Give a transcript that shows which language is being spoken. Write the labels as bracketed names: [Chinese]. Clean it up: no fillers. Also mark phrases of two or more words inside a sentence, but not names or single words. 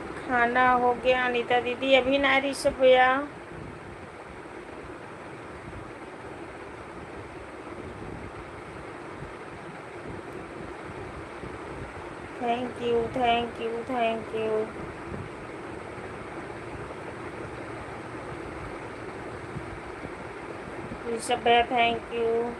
[Hindi] खाना हो गया अनीता दीदी, अभी ना ऋषभ भैया। [English] thank you thank you thank you. [Hindi] ऋषभ भैया [English] thank you.